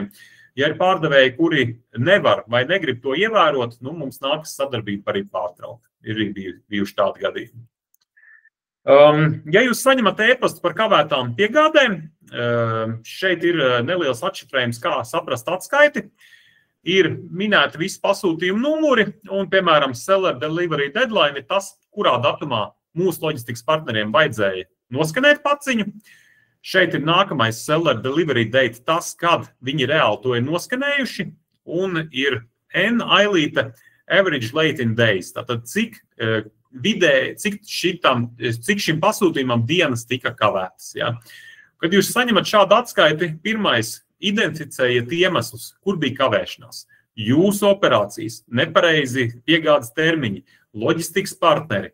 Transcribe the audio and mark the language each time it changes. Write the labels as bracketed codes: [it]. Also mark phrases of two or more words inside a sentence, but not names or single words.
[lv] Ja ir pārdevēji, kuri nevar vai negrib to ievērot, nu, mums nākas sadarbība arī pārtraukt. Ir bijuši tādi gadījumi. Ja jūs saņemat e-pastu par kavētām piegādēm, šeit ir neliels atšifrējums, kā saprast atskaiti. Ir minēti visi pasūtījumu numuri un, piemēram, [en] seller delivery deadline [lv] ir tas, kurā datumā mūsu loģistikas partneriem vajadzēja noskanēt paciņu. Šeit ir nākamais [en] seller delivery date, [lv] tas, kad viņi reāli to ir noskanējuši, un ir N ailīte [en] average late in days. [lv] Tātad, cik šim pasūtījumam dienas tika kavētas. Ja? Kad jūs saņemat šādu atskaiti, pirmais identificējiet iemeslus, kur bija kavēšanās. Jūsu operācijas, nepareizi piegādes termiņi, loģistikas partneri.